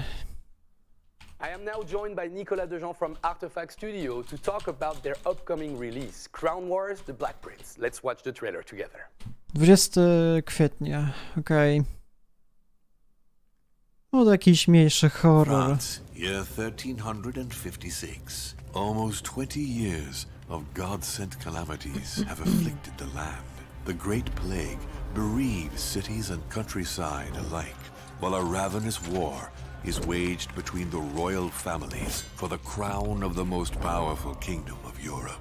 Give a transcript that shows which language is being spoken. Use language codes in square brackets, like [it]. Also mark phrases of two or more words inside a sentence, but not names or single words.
[en] I am now joined by Nicolas Dejean from Artefact Studio to talk about their upcoming release, Crown Wars: The Black Prince. Let's watch the trailer together. [pl] 20 kwietnia, okej. No, to jakiś mniejszy horror. [en] France, year 1356. Almost 20 years of God-sent calamities have afflicted the land. The Great Plague bereaves cities and countryside alike, while a ravenous war is waged between the royal families for the crown of the most powerful kingdom of Europe.